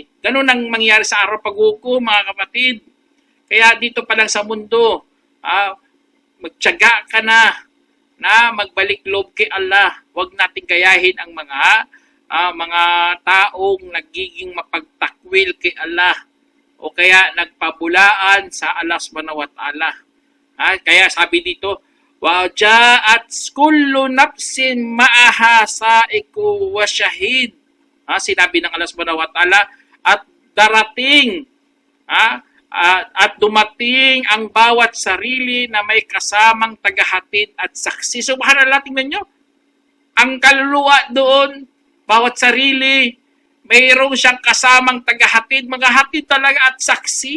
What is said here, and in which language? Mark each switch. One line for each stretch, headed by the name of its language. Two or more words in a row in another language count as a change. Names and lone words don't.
Filipino: Ganun ang mangyayari sa araw paghukom, mga kapatid. Kaya dito pa lang sa mundo, magtiyaga ka na magbalik loob kay Allah. Huwag nating gayahin ang mga taong nagiging mapagtakwil kay Allah. o kaya nagpabulaan sa Allah
Arabic: سبحانه وتعالى.
Filipino: Kaya sabi dito,
Arabic: وجاءت كل نفس معها سائق وشهيد.
Filipino: Sinabi ng Allah
Arabic: سبحانه وتعالى,
Filipino: at darating, at dumating ang bawat sarili na may kasamang tagahatid at saksi. Subhanallah, tingnan nyo. Ang kaluluwa doon, bawat sarili, mayroon siyang kasamang tagahatid, maghahatid talaga at saksi.